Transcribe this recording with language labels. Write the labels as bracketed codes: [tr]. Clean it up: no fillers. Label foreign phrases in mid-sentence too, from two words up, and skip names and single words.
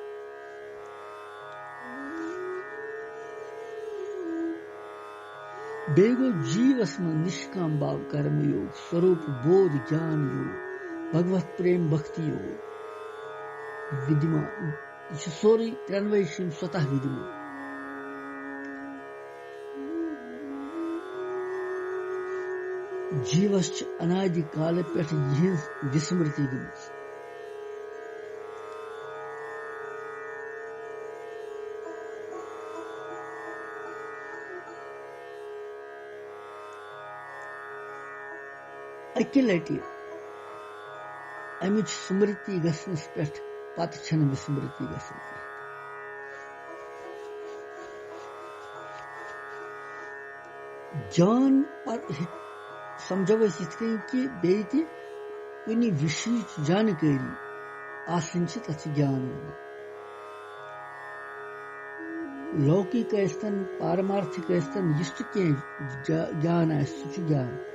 [ks] बेगो जीवस में निष्काम भाव कर्म योग स्वरूप बोध ज्ञान योग भगवत प्रेम भक्ति योग विद्यमान सोरी त्रेनवे स्वतः विद्यमान जीवस अनादि काल पे यह विस्मृति गम अकि लटि अमिच स्मृति गसनस पे पत विस्मृति गसन ज्ञान समझो कि बेति कुनि विषय जानकारी आसन तथ ज्ञान लौकिक ऐस्तन पारमार्थिक ऐस्तन यस्त के ज्ञान सह ज्ञान